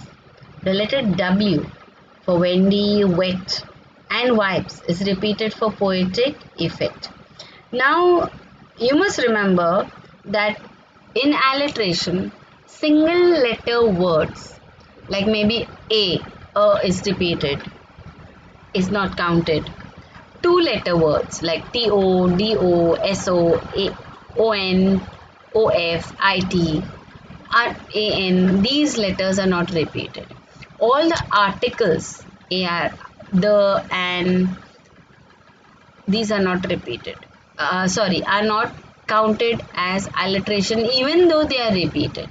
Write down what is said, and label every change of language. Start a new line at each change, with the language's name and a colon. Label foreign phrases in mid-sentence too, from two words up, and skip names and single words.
English: The letter W for Wendy, wet, and wipes is repeated for poetic effect. Now, you must remember that in alliteration, single letter words like maybe A is repeated, is not counted. 2 letter words like T-O, D-O, S-O, O-N, O-F, I-T, A-N, these letters are not repeated. All the articles, AR, the, and, these are not repeated. Are not counted as alliteration even though they are repeated.